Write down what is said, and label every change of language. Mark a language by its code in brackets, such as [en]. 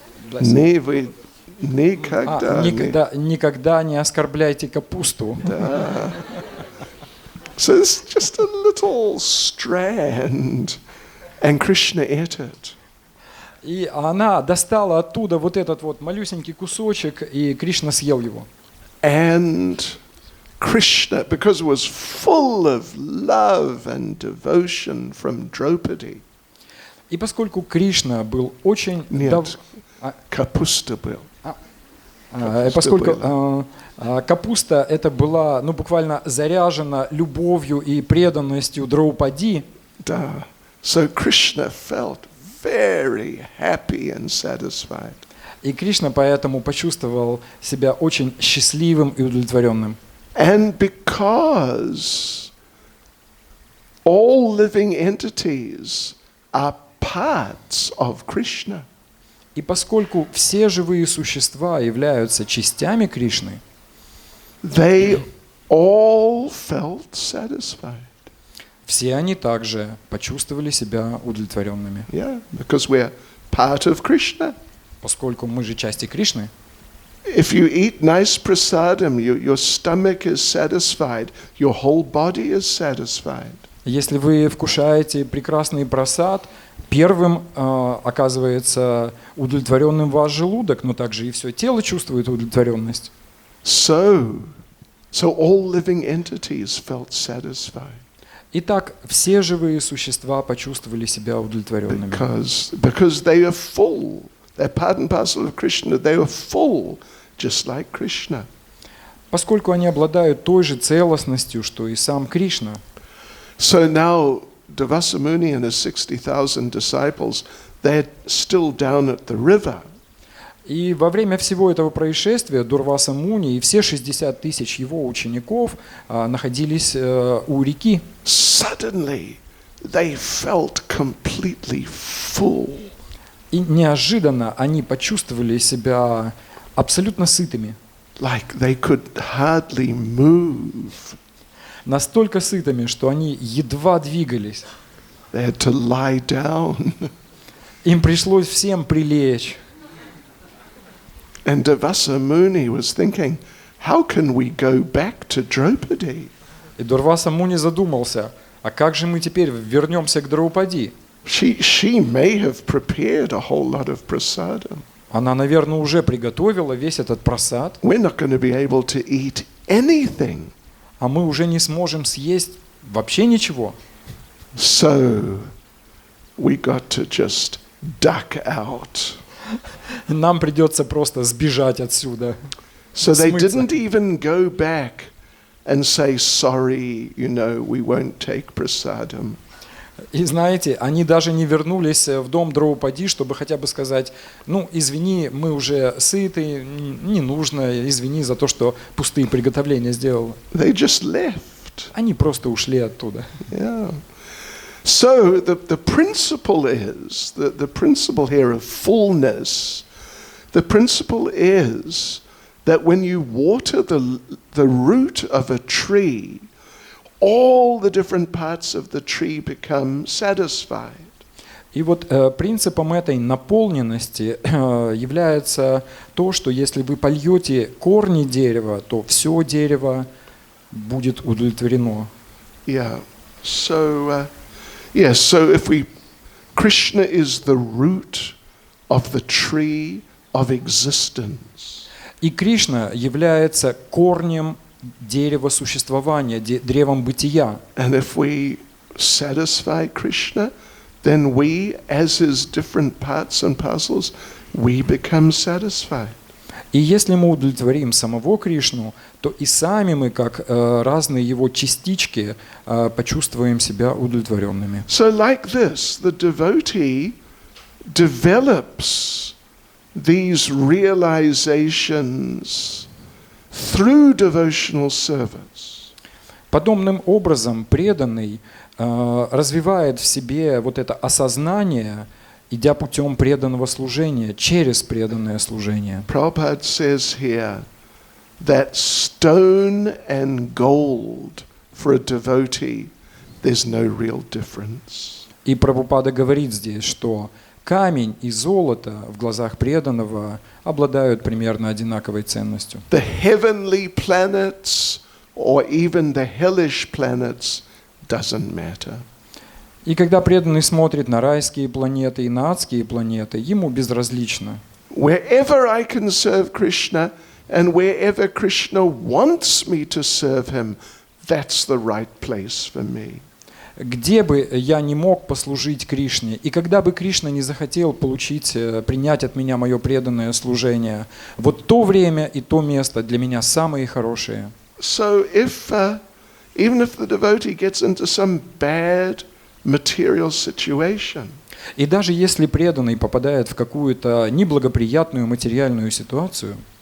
[ru] Вы никогда, никогда не оскорбляйте капусту. [en] So it's just a little strand, and Krishna ate it. [ru] И она достала оттуда вот этот вот малюсенький кусочек, и Кришна съел его. [en] And Krishna, because it was full of love and devotion from Draupadi. [ru] И поскольку Кришна был очень... Нет, капуста был. Поскольку капуста это была, ну, буквально заряжена любовью и преданностью Драупади, Да. [en] So Krishna felt very happy and satisfied. [ru] и Кришна поэтому почувствовал себя очень счастливым и удовлетворенным. [en] And because all living entities are parts of Krishna, [ru] И поскольку все живые существа являются частями Кришны, [en] they all felt satisfied. [ru] все они также почувствовали себя удовлетворенными. [en] Yeah, because we're part of Krishna. [ru] Поскольку мы же части Кришны, [en] If you eat nice prasadam, your stomach is satisfied, your whole body is satisfied. [ru] если вы вкушаете прекрасный прасад, первым оказывается удовлетворенным ваш желудок, но также и все тело чувствует удовлетворенность. [en] So all living entities felt satisfied [ru] Итак, все живые существа почувствовали себя удовлетворенными. [en] because they are full. They're part and parcel of Krishna. They are full, just like Krishna. [ru] Поскольку они обладают той же целостностью, что и сам Кришна. [en] So now Durvasa Muni and his 60,000 disciples, they're still down at the river. [ru] И во время всего этого происшествия Дурваса Муни и все 60 тысяч его учеников находились у реки. [en] Suddenly, they felt completely full. [ru] И неожиданно они почувствовали себя абсолютно сытыми. [en] Like they could hardly move. [ru] Настолько сытыми, что они едва двигались. [en] They had to lie down. [ru] Им пришлось всем прилечь. [en] And Durvasa Muni was thinking, how can we go back to Draupadi? [ru] И Дурваса Муни задумался, а как же мы теперь вернемся к Драупади? [en] She may have prepared a whole lot of prasadam. [ru] Она, наверное, уже приготовила весь этот прасад, [en] We're not going to be able to eat anything. [ru] а мы уже не сможем съесть вообще ничего. [en] So we got to just duck out. [ru] Нам придется просто сбежать отсюда. [en] So they [ru] Смыться. [en] didn't even go back and say, sorry, we won't take prasadam. [ru] И знаете, они даже не вернулись в дом Драупади, чтобы хотя бы сказать, ну, извини, мы уже сыты, не нужно, извини за то, что пустые приготовления сделал. [en] They just left. [ru] Они просто ушли оттуда. [en] Yeah. So the principle is, the principle here of fullness, the principle is that when you water the root of a tree, all the different parts of the tree become satisfied. [ru] И вот принципом этой наполненности является то, что если вы польете корни дерева, то все дерево будет удовлетворено. [en] Yeah. So if Krishna is the root of the tree of existence. [ru] И Кришна является корнем дерева существования, древом бытия. [en] And if we satisfy Krishna, then we, as his different parts and parcels, we become satisfied. [ru] И если мы удовлетворим самого Кришну, то и сами мы, как разные его частички, почувствуем себя удовлетворенными. [en] So like this, the devotee develops these realizations through devotional service. [ru] Подобным образом преданный развивает в себе вот это осознание, идя путем преданного служения, через преданное служение. [en] Prabhupada says here that stone and gold for a devotee, there's no real difference. [ru] И Прабхупада говорит здесь, что камень и золото в глазах преданного обладают примерно одинаковой ценностью. [en] The heavenly planets or even the hellish planets doesn't matter. [ru] И когда преданный смотрит на райские планеты и на адские планеты, ему безразлично. [en] Wherever I can serve Krishna and wherever Krishna wants me to serve him, that's the right place for me. [ru] Где бы я не мог послужить Кришне, и когда бы Кришна не захотел принять от меня мое преданное служение, вот то время и то место для меня самые хорошие. [en] So even if the devotee gets into some bad material situation, [ru] И даже если преданный попадает в какую-то неблагоприятную материальную ситуацию,